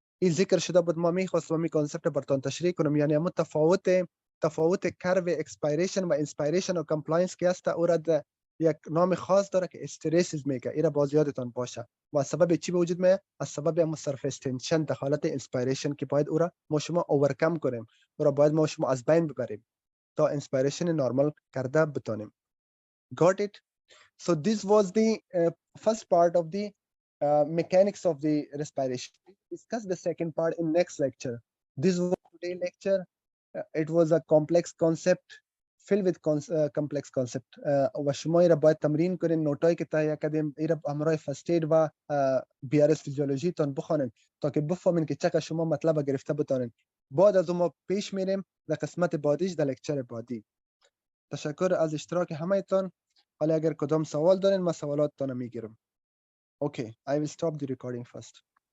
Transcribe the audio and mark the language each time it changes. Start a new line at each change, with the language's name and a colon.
Persian: این ذکر شده بود، ما میخواستم این کانسپت براتون تشریح کنم. یعنی همون تفاوت کرب اکسپایریشن و اینسپایریشن و کامپلاینس که هست او را یک نام خاص داره که هیستریسیس میگه. این را باز یادتان باشه. و سبب چی به وجود میاد؟ از سبب همون سرفیس تنشن در حالت اینسپایریشن که باید او را ما شما اورکم کنیم، او را باید ما شما از بین ببریم تا اینسپایریشن نورمال کرده بتونیم.
English: Got it? So this was the first part of the mechanics of the respiration. We'll discuss the second part in next lecture. This was today's lecture. It was a complex concept, filled with complex concept.
Persian: و شما را باید تمرین کنین، نوتایی که تهیه کردیم را همراه فرست اید و BRS فیزیولوژی تان بخوانید تا که بفهمین که چقدر شما مطلب گرفته بتونین. بعد از اون ما پیش میریم در قسمت بعدیش در لکچر بعدی. تشکر از اشتراک همه تان. حالا اگر کدام سوال دارین ما سوالاتتان میگیرم.
English: Okay, I will stop the recording first.